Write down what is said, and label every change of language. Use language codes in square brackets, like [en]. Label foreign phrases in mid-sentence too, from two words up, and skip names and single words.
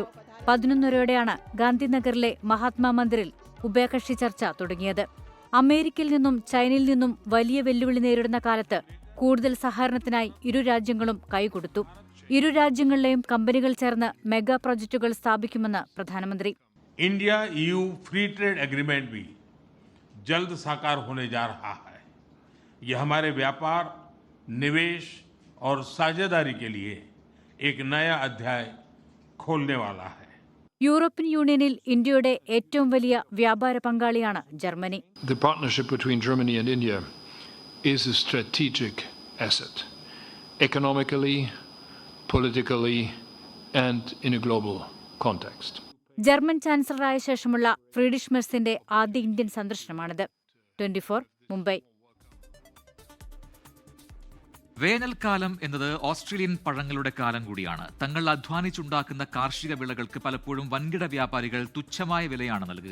[ml] 11:30 ഗാന്ധിനഗറിലെ മഹാത്മാ മന്ദിറിൽ ഉഭയകക്ഷി ചർച്ച തുടങ്ങിയത്. അമേരിക്കയിൽ നിന്നും ചൈനയിൽ നിന്നും വലിയ വെല്ലുവിളി നേരിടുന്ന കാലത്ത് കൂടുതൽ സഹകരണത്തിനായി ഇരു രാജ്യങ്ങളും കൈകൊടുത്തു. ഇരു രാജ്യങ്ങളിലെയും കമ്പനികൾ ചേർന്ന് [en] mega projects [ml] സ്ഥാപിക്കുമെന്ന് പ്രധാനമന്ത്രി. [hi] इंडिया EU [en] free trade agreement [hi] भी जल्द साकार होने जा रहा है। यह हमारे व्यापार निवेश और साझेदारी के लिए एक नया अध्याय खोलने वाला है. [ml] യൂറോപ്യൻ യൂണിയനിൽ ഇന്ത്യയുടെ ഏറ്റവും വലിയ വ്യാപാര പങ്കാളിയാണ് ജർമ്മനി. [en] The partnership between Germany and India is a strategic asset, economically, politically, and in a global context. [ml] ജർമ്മൻ ചാൻസലറായ ശേഷമുള്ള ഫ്രീഡിഷ് മെർസിന്റെ ആദ്യ ഇന്ത്യൻ സന്ദർശനമാണിത്. 24 മുംബൈ. വേനൽക്കാലം എന്നത് ഓസ്ട്രേലിയൻ പഴങ്ങളുടെ കാലം കൂടിയാണ്. തങ്ങൾ അധ്വാനിച്ചുണ്ടാക്കുന്ന കാർഷിക വിളകൾക്ക് പലപ്പോഴും വൻകിട വ്യാപാരികൾ തുച്ഛമായ വിലയാണ് നൽകുക.